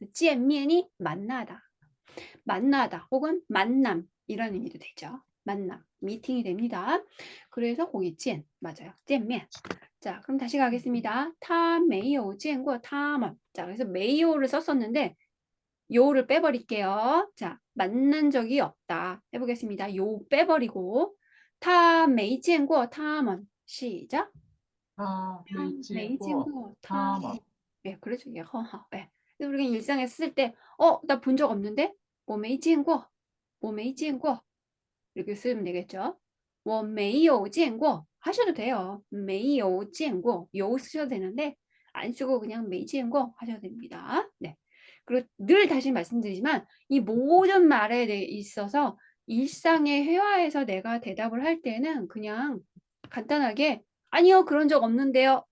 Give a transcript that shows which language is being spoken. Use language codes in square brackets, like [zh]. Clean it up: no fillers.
[ko] 见面이 만나다, 만나다 혹은 만남 이런 의미도 되죠. 만남, 미팅이 됩니다. 그래서 거기 见 맞아요. 见面. 자, 그럼 다시 가겠습니다. [zh] 他没有见过他们. [ko] 자, 그래서 没有를 썼었는데 요를 빼버릴게요. 자, 만난 적이 없다. 해보겠습니다. 요 빼버리고 [zh] 他没见过他们. [ko] 시작. [zh] 他没见没见过过他们. 他们. [ko] 네, 그렇죠. 이게 허허. 네. 그래서 우리가 일상에서 쓸 때, 나 본 적 없는데? [zh] 我没见过.我没见过. [ko] 이렇게 쓰면 되겠죠. [zh] 我没有见过 [ko] 하셔도 돼요. [zh] 没有见过. [ko] 요 쓰셔도 되는데 안 쓰고 그냥 没见过 하셔도 됩니다. 네. 그리고 늘 다시 말씀드리지만 이 모든 말에 있어서 일상의 회화에서 내가 대답을 할 때는 그냥 간단하게 아니요, 그런 적 없는데요.